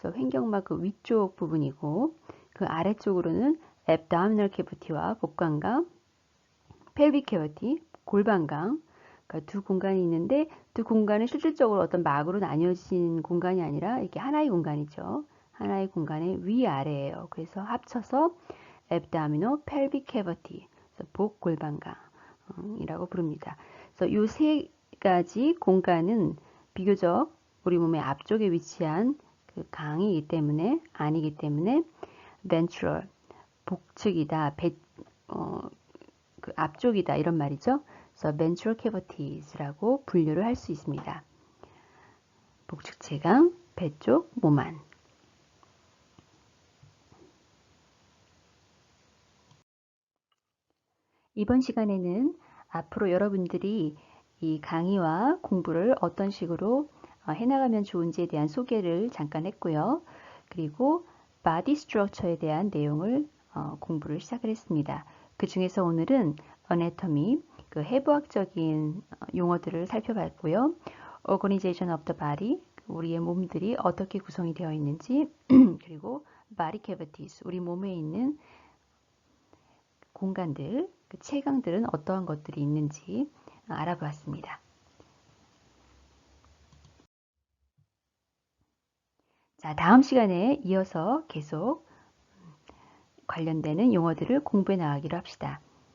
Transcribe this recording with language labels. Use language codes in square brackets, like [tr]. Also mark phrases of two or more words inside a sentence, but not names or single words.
[ko] 그래서 횡격막 그 위쪽 부분이고 그 아래쪽으로는 [en] abdominal cavity [ko] 와 복강강, [en] pelvic cavity, [ko] 골반강 그러니까 두 공간이 있는데 두 공간은 실질적으로 어떤 막으로 나뉘어진 공간이 아니라 이렇게 하나의 공간이죠. 하나의 공간의 위아래예요. 그래서 합쳐서 [en] abdominal pelvic cavity, [ko] 복 골반강이라고 부릅니다. 그래서 이 세 가지 공간은 비교적 우리 몸의 앞쪽에 위치한 그 강이기 때문에 아니기 때문에 ventral 복측이다, 그 앞쪽이다 이런 말이죠. 그래서 [en] ventral cavities [ko] 라고 분류를 할 수 있습니다. 복측체강, 배 쪽, 몸 안. 이번 시간에는 앞으로 여러분들이 이 강의와 공부를 어떤 식으로 해나가면 좋은지에 대한 소개를 잠깐 했고요. 그리고 [en] body structure [ko] 에 대한 내용을 공부를 시작을 했습니다. 그 중에서 오늘은 anatomy, 그 해부학적인 용어들을 살펴봤고요. [en] organization of the body, [ko] 우리의 몸들이 어떻게 구성이 되어 있는지, 그리고 [en] body cavities, [ko] 우리 몸에 있는 공간들, 그 체강들은 어떠한 것들이 있는지 알아보았습니다. 자, 다음 시간에 이어서 계속 관련되는 용어들을 공부해 나가기로 합시다.